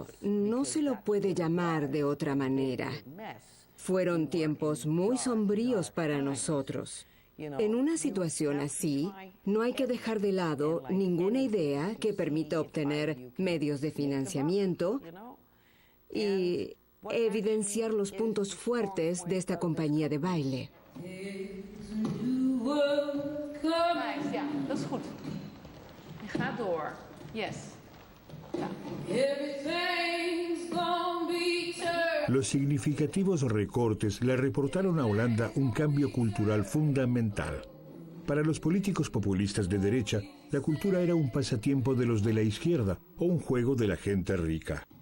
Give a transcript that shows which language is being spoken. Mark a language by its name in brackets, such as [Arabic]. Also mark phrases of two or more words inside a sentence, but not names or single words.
[Spanish] No se lo puede llamar de otra manera. Fueron tiempos muy sombríos para nosotros. En una situación así, no hay que dejar de lado ninguna idea que permita obtener medios de financiamiento y evidenciar los puntos fuertes de esta compañía de baile. [Dutch] Dat is goed. Je gaat door. Yes. [Spanish] Los significativos recortes le reportaron a Holanda un cambio cultural fundamental. Para los políticos populistas de derecha, la cultura era un pasatiempo de los de la izquierda o un juego de la gente rica.